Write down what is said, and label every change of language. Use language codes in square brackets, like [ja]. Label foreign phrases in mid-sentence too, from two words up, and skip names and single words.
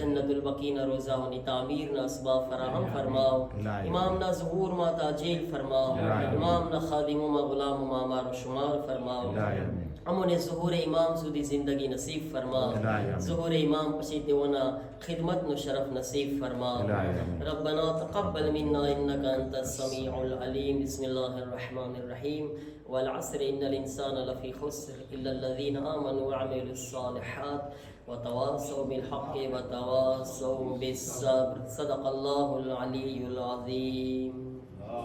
[gu] જન્નતુલ બકીના રોઝાઓની તામીરના અસબાબ ફરાહમ ફરમાવો ઇલાહી. ઇમામના ઝુહૂરમાં તાજીલ ફરમાવો ઇલાહી. ઇમામના ખાદિમોમાં ગુલામોમાં અમારો શુમાર ફરમાવો ઇલાહી આમીન. અમોને ઝુહૂરે ઇમામ સુધી જિંદગી નસીબ ફરમાવો ઇલાહી આમીન. ઝુહૂરે ઇમામ પછી તેઓના ખિદમતનો શરફ નસીબ ફરમાવો ઇલાહી આમીન. [ar] ربنا تقبل منا إنك أنت السميع العليم بسم الله الرحمن الرحيم والعصر إن الإنسان لفي خسر إلا الذين آمنوا وعملوا الصالحات وتواصوا بالحق وتواصوا بالصبر صدق الله العلي العظيم